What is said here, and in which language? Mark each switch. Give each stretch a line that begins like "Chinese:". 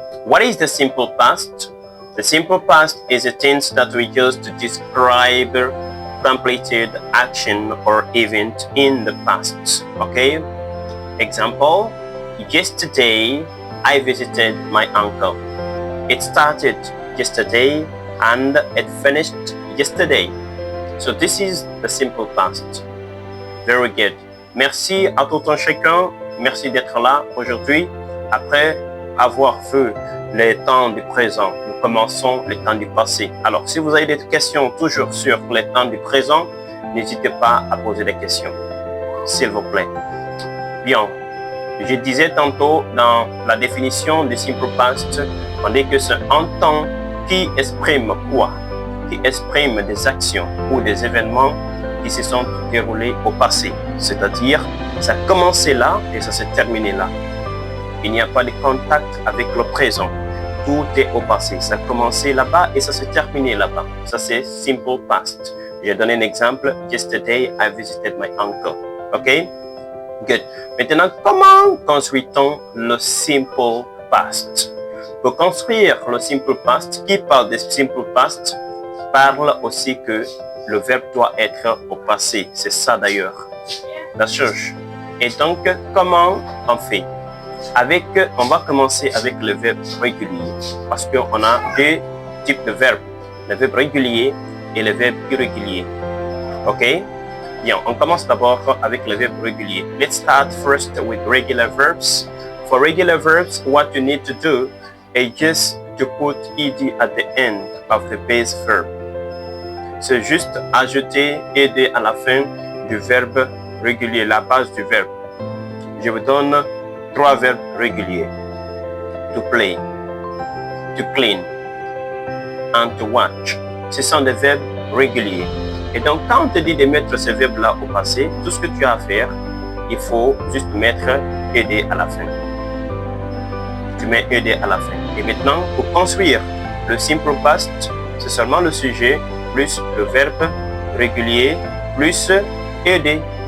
English: What is the simple past? The simple past is a tense that we use to describe completed action or event in the past. Okay? Example, yesterday I visited my uncle. It started yesterday and it finished yesterday. So this is the simple past. Very good.
French: Merci à tout un chacun. Merci d'être là aujourd'hui. Après avoir vu les temps du présent, nous commençons les temps du passé. Alors, si vous avez des questions toujours sur les temps du présent, n'hésitez pas à poser des questions, s'il vous plaît. Bien. Je disais tantôt dans la définition du simple past, on dit que c'est un temps qui exprime quoi? Qui exprime des actions ou des événements qui se sont déroulés au passé. C'est-à-dire, ça a commencé là et ça s'est terminé là. Il n'y a pas de contact avec le présent. Tout est au passé. Ça a commencé là-bas et ça s'est terminé là-bas. Ça, c'est simple past. J'ai donné un exemple.
English: Yesterday, I visited my uncle.
French: OK? Good. Maintenant, comment construit-on le simple past? Pour construire le simple past, qui parle de simple past parle aussi que le verbe doit être au passé. C'est ça d'ailleurs. La chose. Et donc, comment on fait? On va commencer avec le verbe régulier. Parce qu'on a deux types de verbes. Le verbe régulier et le verbe irrégulier. OK? Bien, on commence d'abord avec le verbe régulier.
English: Let's start first with regular verbs. For regular verbs, what you need to do is just to put ed at the end of the base verb.
French: C'est juste ajouter ed à la fin du verbe régulier, la base du verbe. Je vous donne trois verbes réguliers.
English: To play, to clean, and to watch.
French: Ce sont des verbes réguliers. Et donc, quand on te dit de mettre ce verbe-là au passé, tout ce que tu as à faire, il faut juste mettre ed à la fin. Tu mets ed à la fin. Et maintenant, pour construire le simple past, c'est seulement le sujet plus le verbe régulier plus ed.